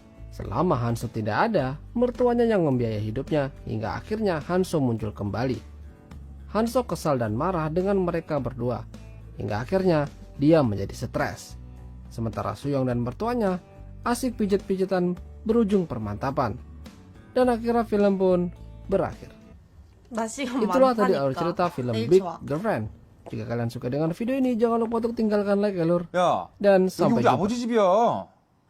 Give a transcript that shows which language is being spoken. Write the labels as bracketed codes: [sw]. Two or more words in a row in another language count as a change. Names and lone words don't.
[id] Selama Hanso tidak ada, mertuanya yang membiayai hidupnya hingga akhirnya Hanso muncul kembali. Hanso kesal dan marah dengan mereka berdua. Hingga akhirnya dia menjadi stres. Sementara Suyong dan mertuanya asik pijat-pijatan berujung permantapan. Dan akhirnya film pun berakhir. [ko] 나 지금 [id] Itulah tadi alur [ko] 많다니까. [id] cerita film [ko] 내일 [id] Big [ko] 좋아. [id] Girlfriend. Jika kalian suka dengan video ini, jangan lupa untuk tinggalkan like ya lur. [ko] 야, [id] Dan [ko] 여기 [id] sampai [ko] 우리 [id] jumpa. [ko] 아버지 집이야.